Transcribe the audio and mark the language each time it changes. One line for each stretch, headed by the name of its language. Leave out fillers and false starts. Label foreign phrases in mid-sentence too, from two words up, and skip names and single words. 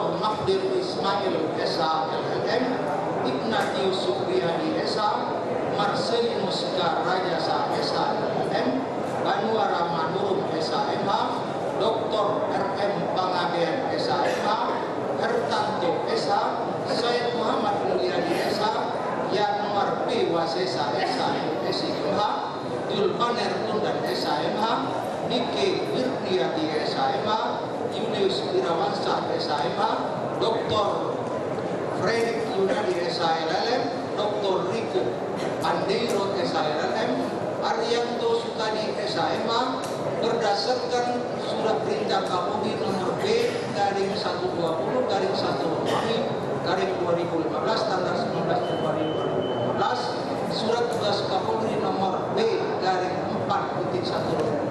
Indonesian: Mahdir Ismail SH LLM, Ignatius Supriyadi SH, Marcelinus Karajasa SH LLM, Anwara Manurum SHMH, Dr. RM Pangabean SHMH, Hertanto SH, Syed Muhammad Mulyadi SH, Yanwar P. Wasesa SHMH, Dulpaner Tundan SHMH, Nike Wirdiati SHMH, Julius Irawansa SHMH, Dr. Fredrik Yunadi SHLLM, Dr. Riko Andeiro SHLLM, Arianto Sukadi SHMH, berdasarkan surat perintah Kapolri nomor B garing 120 garing 1 Romawi garing 2015 tanggal 19 Januari 2015, surat tugas Kapolri nomor B garing 4.1